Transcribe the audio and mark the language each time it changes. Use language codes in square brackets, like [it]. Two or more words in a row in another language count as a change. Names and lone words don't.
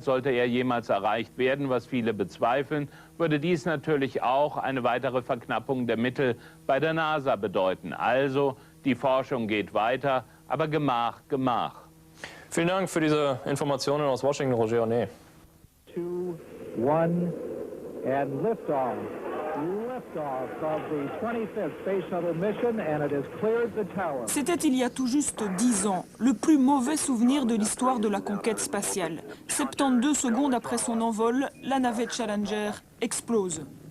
[de] Sollte er jemals erreicht werden, was viele bezweifeln, würde dies natürlich auch eine weitere Verknappung der Mittel bei der NASA bedeuten. Also, die Forschung geht weiter, aber Gemach, Gemach. Vielen Dank für diese Informationen aus Washington, Roger Ornet. [en] 2, 1, and liftoff. [fr] C'était il y a tout juste 10 ans, le plus mauvais souvenir de l'histoire de la conquête spatiale. 72 secondes après son envol, la navette Challenger explose.